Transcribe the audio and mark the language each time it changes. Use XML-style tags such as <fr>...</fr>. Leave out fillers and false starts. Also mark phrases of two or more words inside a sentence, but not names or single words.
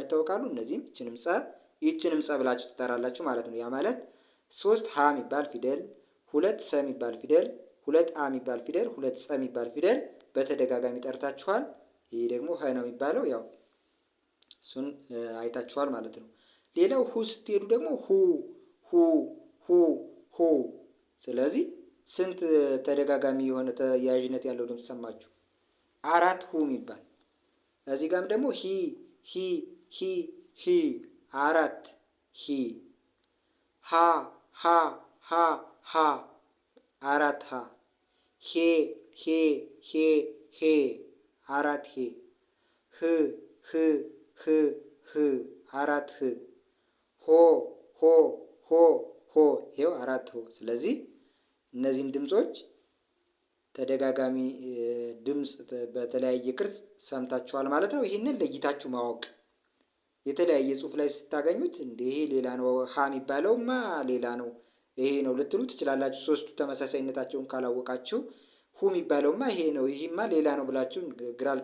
<am>ይታወቃሉ። እነዚህም ይችንም ጸ ብላችሁ ትጠራላችሁ ማለት ነው። ያ ማለት 3 ሀ የሚባል ፊደል፣ 2 ሰ የሚባል ፊደል፣ 2 አ የሚባል ፊደል፣ 2 ጸ የሚባል ፊደል በተደጋጋሚ ጠርታችኋል። ይሄ ደግሞ ሀ ነው የሚባለው። ያው እሱን አይታችኋል ማለት ነው። ሌላው ሁ ስትሄዱ ደግሞ ሁ። ስለዚህ ስንት ተደጋጋሚ የሆነ ተያያዥነት ያለው ድምፅ ሰማችሁ? 4 ሁ የሚባል። እዚህ ጋርም ደግሞ ሂ 4 ሂ። ሃ 4 ሃ። ሄ 4 ሄ። ህ 4 ህ። ሆ ይኸው 4 ሆ። ስለዚህ እነዚህን ድምፆች ተደጋጋሚ ድምፅ በተለያየ ቅርጽ ሰምታችኋል ማለት ነው። ይህንን ለይታችሁ ማወቅ። የተለያየ ጽሑፍ ላይ ስታገኙት ይሄ ሌላ ነው፣ ሀ የሚባለውማ ሌላ ነው፣ ይሄ ነው ልትሉ ትችላላችሁ። 3ቱ ተመሳሳይነታቸውን ካላወቃችሁ ሁ የሚባለውማ ይሄ ነው፣ ይህማ ሌላ ነው ብላችሁ</am>